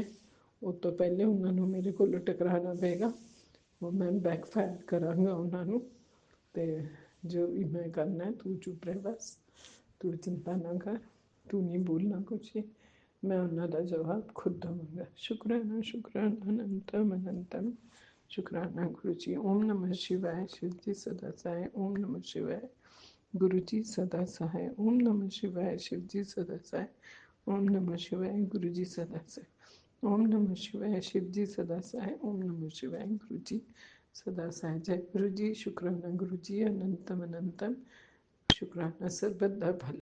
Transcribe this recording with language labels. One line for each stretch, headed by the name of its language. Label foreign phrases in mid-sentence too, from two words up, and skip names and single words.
Punjabi: ਉਹ ਤੋਂ ਪਹਿਲੇ ਉਹਨਾਂ ਨੂੰ ਮੇਰੇ ਕੋਲ ਟਕਰਾਉਣਾ ਪਏਗਾ, ਉਹ ਮੈਂ ਬੈਕਫਾਇਰ ਕਰਾਂਗਾ ਉਹਨਾਂ ਨੂੰ। ਤੇ ਜੋ ਵੀ ਮੈਂ ਕਰਨਾ ਤੂੰ ਚੁੱਪ ਰਹਿ, ਬਸ ਤੂੰ ਚਿੰਤਾ ਨਾ ਕਰ, ਤੂੰ ਨਹੀਂ ਬੋਲਣਾ ਕੁਛ ਹੀ, ਮੈਂ ਉਹਨਾਂ ਦਾ ਜਵਾਬ ਖੁਦ ਦਵਾਂਗਾ। ਸ਼ੁਕਰਾਨਾ ਅਨੰਤਮ ਸ਼ੁਕਰਾਨਾ ਗੁਰੂ ਜੀ।
Sanskrit: ओम नमः शिवाय।
Hindi: शिव जी सदा सहाय।
Sanskrit: ओम नमः शिवाय।
Hindi: गुरु जी सदा सहाय।
Sanskrit: ओम नमः शिवाय।
Hindi: शिव जी सदा सहाय।
Sanskrit: ओम नमः शिवाय।
Hindi: गुरु जी सदा सहाय।
Sanskrit: ओम नमः शिवाय।
Hindi: शिव जी सदा सहाय।
Sanskrit: ओम नमः शिवाय।
Hindi: गुरु जी सदा सहाय। जय गुरु जी। शुक्राना गुरु जी। अनंतम शुक्राना। सर्वदा भला।